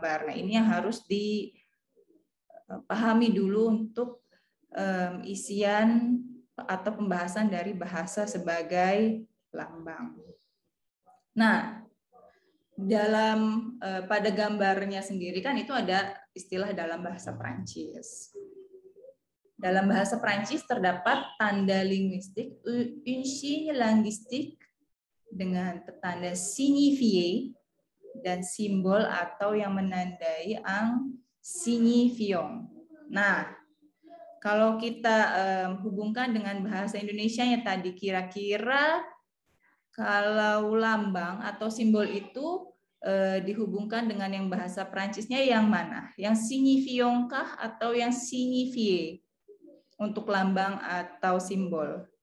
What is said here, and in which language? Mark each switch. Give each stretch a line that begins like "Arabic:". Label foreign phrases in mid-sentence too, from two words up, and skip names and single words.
Indonesian: Nah, ini yang harus dipahami dulu untuk isian atau pembahasan dari bahasa sebagai lambang. Nah, pada gambarnya sendiri kan itu ada istilah dalam bahasa Prancis. Dalam bahasa Prancis terdapat tanda linguistik,
French: une signe linguistique
Indonesian: dengan tanda signifié dan simbol atau yang menandai
French: un signifiant.
Indonesian: Nah, kalau kita hubungkan dengan bahasa Indonesianya tadi, kira-kira kalau lambang atau simbol itu dihubungkan dengan yang bahasa Prancisnya yang mana? Yang signifiant kah atau yang signifié untuk lambang atau simbol?